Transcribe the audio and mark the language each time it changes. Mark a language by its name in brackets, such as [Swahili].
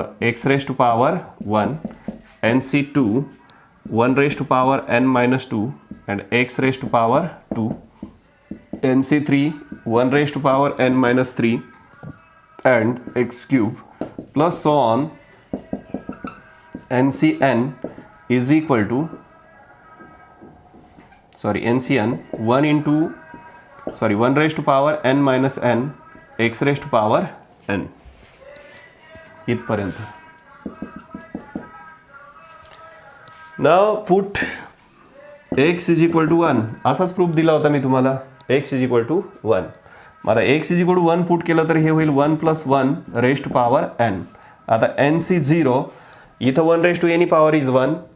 [English] x raise to power 1, NC2 1 raise to power n-2 and x raise to power 2, NC3 1 raise to power n-3 and x cube plus so on. NCn is equal to, NCn 1 raised to power n minus n x raised to power n. इथपर्यंत. नाव put x is equal to 1 [Marathi] असाच proof दिला होता मी तुम्हाला. [English] X is equal to 1. [Marathi] मग आता x is equal to 1 put केलं तर हे होईल 1 + 1 रेस्ट पॉवर n. आता n सी 0 इथं 1 rest to any power is 1.